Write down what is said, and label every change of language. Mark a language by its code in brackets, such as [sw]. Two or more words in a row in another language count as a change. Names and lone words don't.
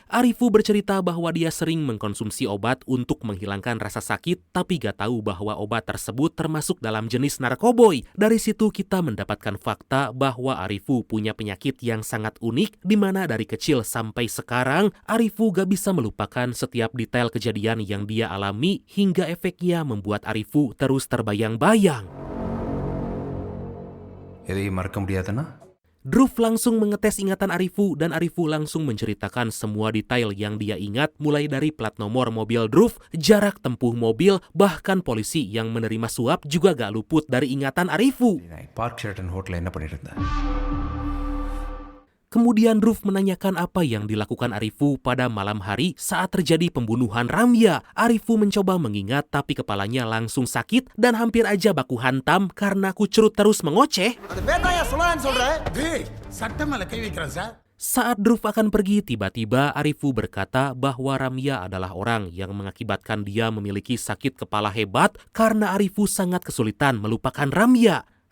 [id] Arifu bercerita bahwa dia sering mengkonsumsi obat untuk menghilangkan rasa sakit tapi gak tahu bahwa obat tersebut termasuk dalam jenis narkoboy. Dari situ kita mendapatkan fakta bahwa Arifu punya penyakit yang sangat unik di mana dari kecil sampai sekarang Arifu gak bisa melupakan setiap detail kejadian yang dia alami hingga efeknya membuat Arifu terus terbayang-bayang. [ta] எதையும் மறக்க முடியாதுன்னா [id] Druf langsung mengetes ingatan Arifu dan Arifu langsung menceritakan semua detail yang dia ingat mulai dari plat nomor mobil Druf, jarak tempuh mobil, bahkan polisi yang menerima suap juga gak luput dari ingatan Arifu. [ta] பார்க் ஷெரட்டன் ஹோட்டலில் என்ன பண்ணிட்டு இருந்தேன்? [id] Kemudian Druf menanyakan apa yang dilakukan Arifu pada malam hari saat terjadi pembunuhan Ramya. Arifu mencoba mengingat tapi kepalanya langsung sakit dan hampir aja baku hantam karena Kucrut terus mengoceh. Saat Druf akan pergi, tiba-tiba Arifu berkata bahwa Ramya adalah orang yang mengakibatkan dia memiliki sakit kepala hebat karena Arifu sangat kesulitan melupakan Ramya.